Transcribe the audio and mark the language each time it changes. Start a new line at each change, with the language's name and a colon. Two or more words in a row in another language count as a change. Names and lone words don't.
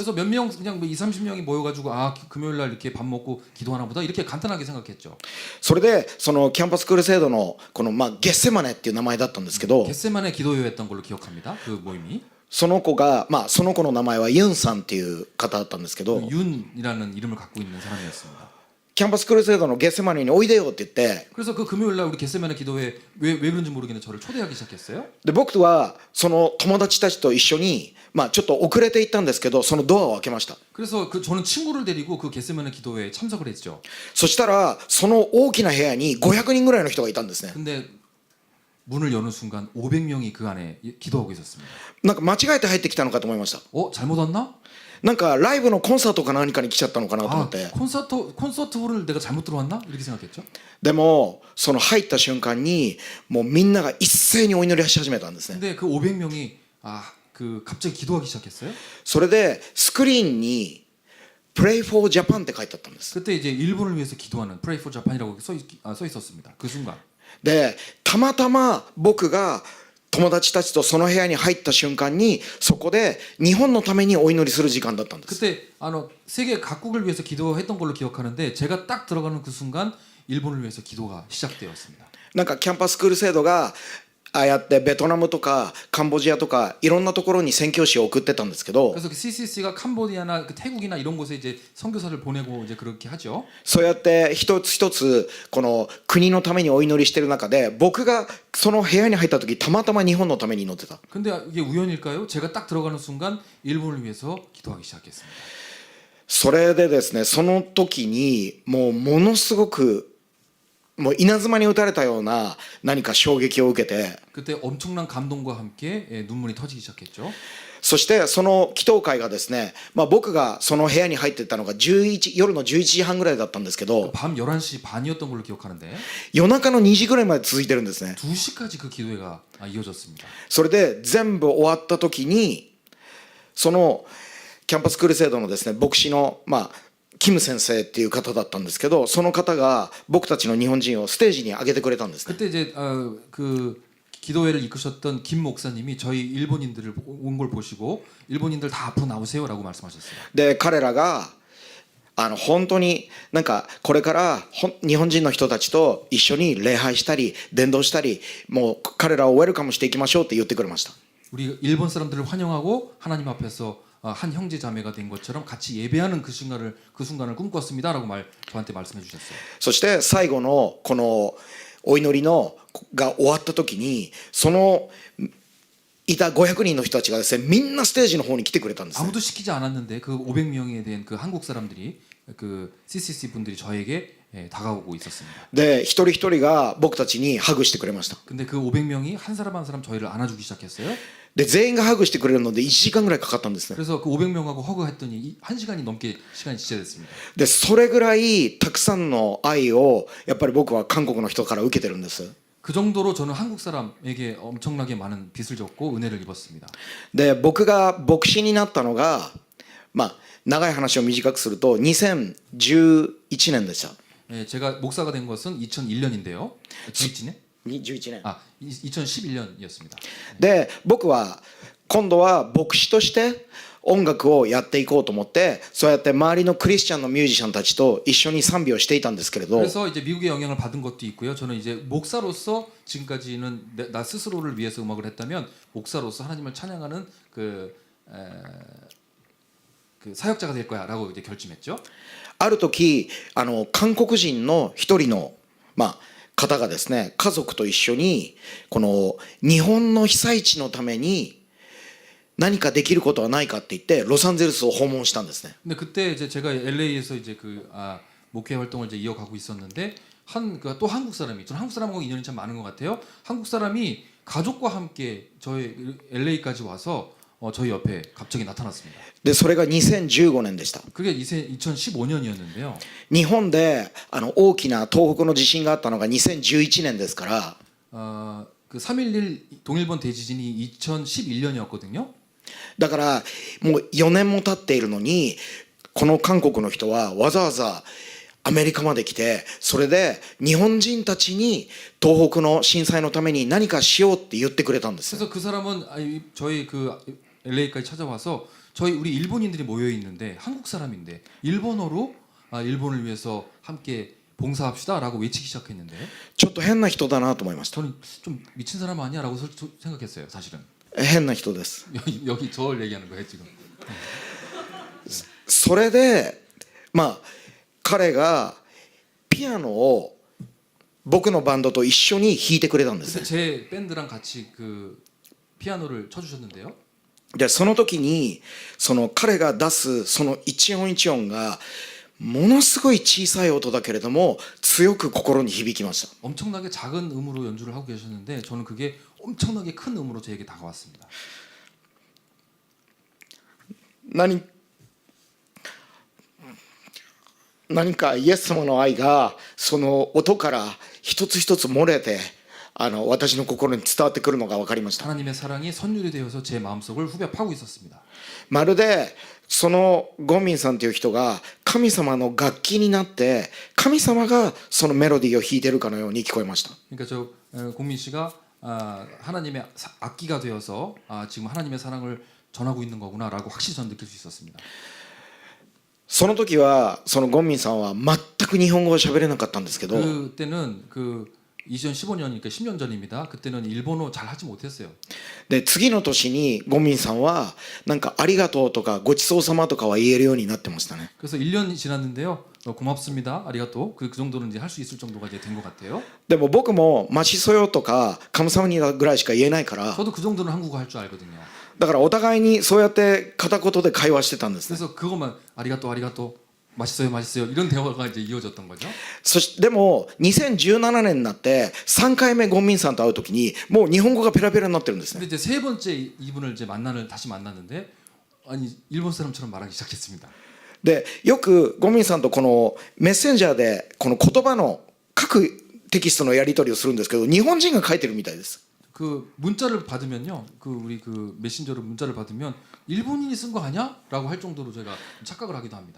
Korean: 그래서 몇 명 그냥 2, 30명이 모여가지고 아 금요일 날 이렇게 밥 먹고 기도하나 보다 이렇게 간단하게 생각했죠.
Japanese: それでそのキャンパスクルセイドのこのゲッセマネっていう名前だったんですけど
Korean: 겟세만의 기도회였던 걸로 기억합니다. 그 모임이.
Japanese: その子の名前はユンさんっていう方だったんですけど
Korean: 윤이라는 이름을 갖고 있는 사람이었습니다.
Japanese: キャンパスクルセイドのゲッセマネにおいでよって言って
Korean: 그래서 그 금요일 날 우리 겟세만의 기도회 왜 그런지 모르겠는데 저를 초대하기 시작했어요.
Japanese: で僕はその友達たちと一緒にちょっと遅れて行ったんですけどそのドアを開けました。
Korean: 그래서 저는 친구를 데리고 그 겟세만의 기도회에 참석을 했죠.
Japanese: そしたらその大きな部屋に500人ぐらいの人がいたんですね。
Korean: 근데 문을 여는 순간 500명이 그 안에 기도하고 있었습니다.
Japanese: なんか間違えて入ってきたのかと思いました。
Korean: 잘못 왔나?
Japanese: なんかライブのコンサートか何かに来ちゃったのかなと思っ 아, て
Korean: 콘서트홀을 내가 잘못 들어왔나? 이렇게 생각했죠.
Japanese: でもその入った瞬間にもうみんなが一斉にお祈りし始めたんですね。
Korean: 근데 그 500명이 그 갑자기 기도하기 시작했어요.
Japanese: それでスクリーンに
English: Pray for Japan
Japanese: って書いてあったんです。
Korean: 그때 이제 일본을 위해서 기도하는
English: Pray for Japan
Korean: 이라고 써 있었습니다. 그 순간.
Japanese: でたまたま僕が友達たちとその部屋に入った瞬間にそこで日本のためにお祈りする時間だったんです。
Korean: 그때 세계 각국을 위해서 기도했던 걸로 기억하는데 제가 딱 들어가는 그 순간 일본을 위해서 기도가 시작되었습니다.
Japanese: なんかキャンパスクルセイドがああやってベトナムとかカンボジアとかいろんなところに宣教師を送ってたんですけど
Korean: 그래서 그 CCC가 캄보디아나 그 태국이나 이런 곳에 이제 선교사를 보내고 이제 그렇게 하죠.
Japanese: そうやって一つ一つこの国のためにお祈りしてる中で僕がその部屋に入った時たまたま日本のために祈ってた。
Korean: 근데 이게 우연일까요? 제가 딱 들어가는 순간 일본을 위해서 기도하기 시작했습니다.
Japanese: それでですねその時にものすごくもう稲妻に打たれたような何か衝撃を受けて
Korean: 그때 엄청난 감동과 함께 눈물이 터지기 시작했죠.
Japanese: そしてその祈祷会がですね、僕がその部屋に入ってたのが夜の11時半ぐらいだったんですけど
Korean: 밤 11시 반이었던 걸로 기억하는데
Japanese: 夜中の2時ぐらいまで続いてるんですね。
Korean: 2시까지 그 기도회가 이어졌습니다.
Japanese: それで全部終わった時にそのキャンパスクルセイドのですね牧師のキム先生っていう方だったんですけどその方が僕たちの日本人をステージに上げてくれたんですね。
Korean: 그때 이제 그 기도회를 이끄셨던 김 목사님이 저희 일본인들을 온 걸 보시고 일본인들 다 앞으로 나오세요라고 말씀하셨어요.
Japanese: で彼らが本当になんかこれから日本人の人たちと一緒に礼拝したり伝道したりもう彼らをウェルカムしていきましょうって言ってくれました。
Korean: 우리 일본 사람들을 환영하고 하나님 앞에서 한 형제 자매가 된 것처럼 같이 예배하는 그 순간을 꿈꿨습니다라고 저한테 말씀해 주셨어요.
Japanese: そして最後のこのお祈りのが終わった時にそのいた500人の人たちがですねみんなステージの方に来てくれたんですね。
Korean: 아무도 시키지 않았는데 그 500명에 대한 그 한국 사람들이 그 CCC 분들이 저에게 다가오고 있었습니다.
Japanese: で一人一人が僕たちにハグしてくれました。
Korean: 근데 그 500명이 한 사람 한 사람 저희를 안아주기 시작했어요.
Japanese: で全員がハグしてくれるので1時間ぐらいかかったんですね。
Korean: 그래서 그 500명하고 허그했더니 1시간이 넘게 시간이 지체됐습니다.
Japanese: でそれぐらいたくさんの愛をやっぱり僕は韓国の人から受けてるんです。
Korean: 그 정도로 저는 한국 사람에게 엄청나게 많은 빚을 졌고 은혜를 입었습니다.
Japanese: で僕が牧師になったのがまあ長い話を短くすると2011年でした。
Korean: 제가 목사가 된 것은 2001년인데요. 11년?
Japanese: 11年。
Korean: 아, 2011년이었습니다.
Japanese: で僕は今度は牧師として音楽をやっていこうと思ってそうやって周りのクリスチャンのミュージシャンたちと一緒に賛美をしていたんですけれど
Korean: 그래서 이제 미국의 영향을 받은 것도 있고요. 저는 이제 목사로서 지금까지는 나 스스로를 위해서 음악을 했다면 목사로서 하나님을 찬양하는 그 사역자가 될 거야라고 이제 결심했죠.
Japanese: ある時韓国人の一人の方がですね家族と一緒にこの日本の被災地のために何かできることはないかって言ってロサンゼルスを訪問したんですね。
Korean: 근데 그때 이제 제가 LA에서 이제 목회 활동을 이제 이어가고 있었는데 또 한국 사람이 저는 한국 사람하고 인연이 참 많은 것 같아요. 한국 사람이 가족과 함께 저희 LA까지 와서 저희 옆에 갑자기 나타났습니다.
Japanese: でそれが2015年でした。
Korean: 그게 2015년이었는데요.
Japanese: 日本で大きな東北の地震があったのが2011年ですから
Korean: 그 3.11 동일본 대지진이 2011년이었거든요.
Japanese: だからもう4年も経っているのにこの韓国の人はわざわざアメリカまで来てそれで日本人たちに東北の震災のために何かしようって言ってくれたんです。
Korean: 그래서 그 사람은 저희 그 LA까지 찾아와서 우리 일본인들이 모여 있는데 한국 사람인데 일본어로 일본을 위해서 함께 봉사합시다라고 외치기 시작했는데
Japanese: ちょっと変な人だなと思いました。
Korean: 저는 좀 미친 사람 아니야라고 생각했어요. 사실은
Japanese: 変な人です。
Korean: 여기 저를 얘기하는 거예요 지금.
Japanese: それで彼がピアノを僕のバンドと一緒に弾いてくれたんです。
Korean: 그래서 제 밴드랑 같이 그 피아노를 쳐주셨는데요.
Japanese: でその時に彼が出すその一音一音がものすごい小さい音だけれども強く心に響きました。
Korean: 엄청나게 작은 음으로 연주를 하고 계셨는데 저는 그게 엄청나게 큰 음으로 저에게 다가왔습니다.
Japanese: 何かイエス様の愛がその音から一つ一つ漏れて私の心に伝わってくるのが分かりました。
Korean: 하나님의 사랑이 선율이 되어서 제 마음속을 후벼 파고 있었습니다.
Japanese: まるでそのゴンミンさんという人が神様の楽器になって神様がそのメロディーを弾いているかのように聞こえました。
Korean: 그러니까 공민 씨가 하나님의 악기가 되어서 지금 하나님의 사랑을 전하고 있는 거구나라고 확실히 전 느낄 수 있었습니다.
Japanese: その時はそのゴンミンさんは全く日本語を喋れなかったんですけど
Korean: 그때는 2015년이니까 10년 전입니다. 그때는 일본어 잘 하지 못했어요.
Japanese: で次の年にゴンミンさんはなんかありがとうとかごちそうさまとかは言えるようになってましたね。
Korean: 그래서 1년이 지났는데요. 고맙습니다. 아리가또. 그 정도는 이제 할 수 있을 정도가 이제 된 것 같아요.
Japanese: でも僕もマシソヨとかカムサムニダぐらいしか言えないから
Korean: 저도 그 정도는 한국어 할 줄 알거든요.
Japanese: だからお互いにそうやって片言で会話してたんですね。
Korean: 그래서 그것만 아리가또 맛있어요 이런 대화가 이제 이어졌던 거죠.
Japanese: でも2017年になって3回目ゴンミンさんと会う時にもう日本語がペラペラになってるんですね。
Korean: 근데 이제 세 번째 이분을 이제 다시 만났는데 일본 사람처럼 말하기 시작했습니다.
Japanese: でよくゴンミンさんとこのメッセンジャーでこの言葉の書くテキストのやり取りをするんですけど日本人が書いてるみたいです。
Korean: 그 문자를 받으면요, 우리 메신저로 문자를 받으면 일본인이 쓴 거 아니야?라고 할 정도로 제가 착각을 하기도 합니다.